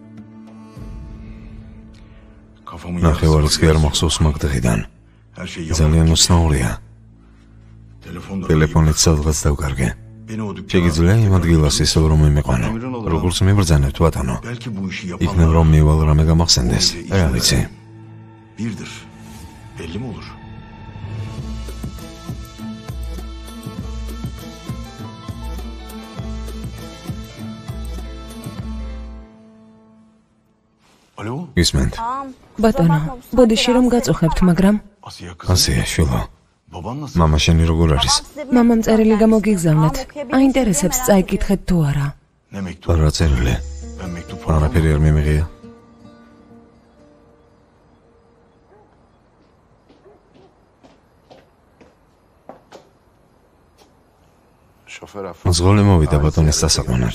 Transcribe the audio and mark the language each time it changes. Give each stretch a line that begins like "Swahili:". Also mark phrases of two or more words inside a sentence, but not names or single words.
Georgian: ნახევარიც კი არ მახსოვს მაგ დღიდან. ძალიან უცნაურია. ტელეფონით სადღაც დავკარგე. შეგიძლია იმ ადგილას ისევ რომ მიმეყვანო. როგორც მიბრძანებთ ბატონო. იქნებ რომ მივალ რამე გამახსენდეს. რა ვიცი.
Turkish: Birdir. Belli mi olur? Alo?
Georgian: გისმენთ? ბატონო, ბოდიში რომ გაწუხებთ, მაგრამ
Turkish: Asiye kızım.
Georgian: ასია შვილო. მამა შენი როგორ არის? მამამ წერილი გამოგიგზავნათ. აინტერესებს წაიკითხეთ თუ არა. რა წერილი? არაფერი არ მიმიღია. მძღოლი მოვიდა ბატონის დასაყვანად.